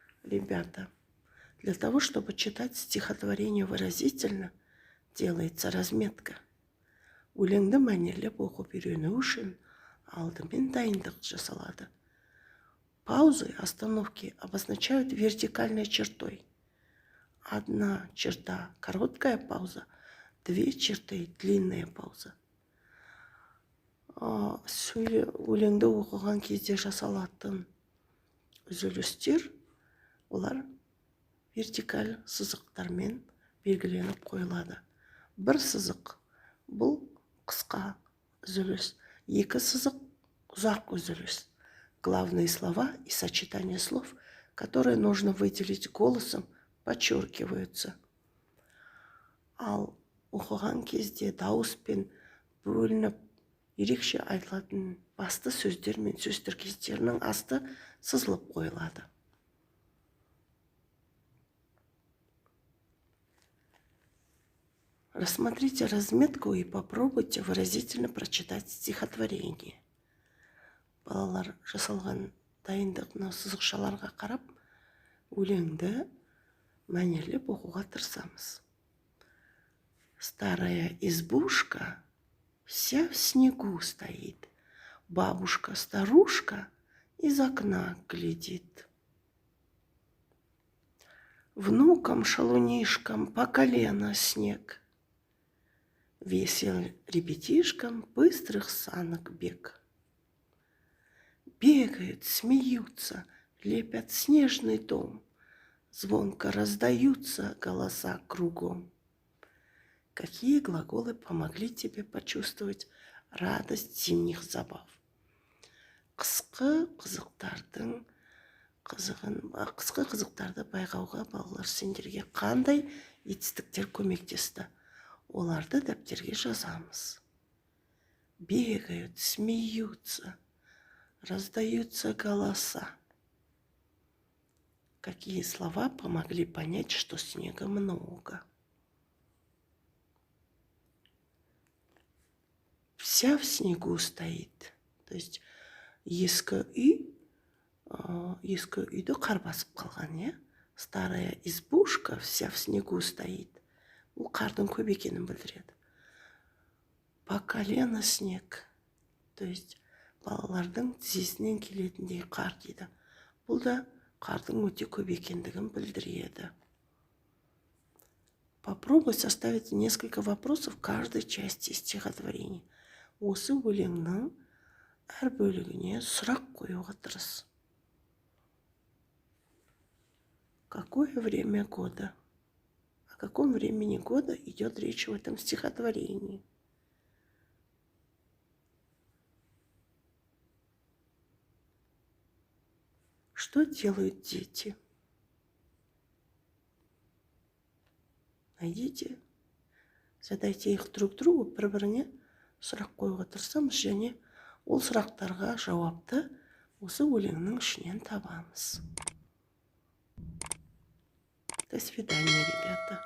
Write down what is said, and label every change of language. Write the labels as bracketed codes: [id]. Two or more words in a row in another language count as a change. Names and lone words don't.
[ru] ребята, для того, чтобы читать стихотворение выразительно, делается разметка. [kk] Өлеңді мәнерлеп оқып үйрену үшін алдымен дайындық жасалады. [ru] Паузы, остановки обозначают вертикальной чертой. Одна черта – короткая пауза, две черты – длинная пауза. [kk] Өлеңді оқыған кезде жасалатын үзілістер, олар вертикаль сызықтармен белгіленіп қойылады. Бір сызық бұл қысқа үзіліс, екі сызық ұзақ үзіліс. [ru] Главные слова и сочетание слов, которые нужно выделить голосом, подчеркиваются. [kk] Ал оқыған кезде дауыспен бөлініп ерекше айтылатын басты сөздер мен сөз тіркестерінің асты сызылып қойылады. [ru] Рассмотрите разметку и попробуйте выразительно прочитать стихотворение. [kk] Балалар жасалған дайындық сызықшаларға қарап, өлеңді мәнерлеп оқуға тырысамыз. [ru] Старая избушка вся в снегу стоит. Бабушка-старушка из окна глядит. Внукам-шалунишкам по колено снег. Весел ребятишкам быстрых санок бег. Бегают, смеются, лепят снежный дом. Звонко раздаются голоса кругом. Какие глаголы помогли тебе почувствовать радость зимних забав? [kk] Қысқы қызықтарды байқауға балалар сендерге қандай етістіктер көмектесті? Оларды дәптерге жазамыз. [ru] Бегают, смеются, раздаются голоса. Какие слова помогли понять, что снега много? Вся в снегу стоит. То есть [kk] ескі үйді қар басып қалған, [ru] Старая избушка вся в снегу стоит. [kk] Бұл қардың көп екенін білдіреді. [ru] По колено снег. То есть [kk] балалардың тізесінен келетіндей қар дейді. Бұл да қардың өте көп екендігін білдіреді. [ru] Попробуй составить несколько вопросов в каждой части стихотворения. [kk] Осы өлеңнің әр бөлігіне сұрақ қоюға тырыс. [ru] Какое время года? О каком времени года идет речь в этом стихотворении? Что делают дети? Найдите, задайте их друг другу, [kk] бір-біріне сұрақ қоюға тырысамыз, және ол сұрақтарға жауапты осы өлеңнің ішінен табамыз. [ru] До свидания, ребята.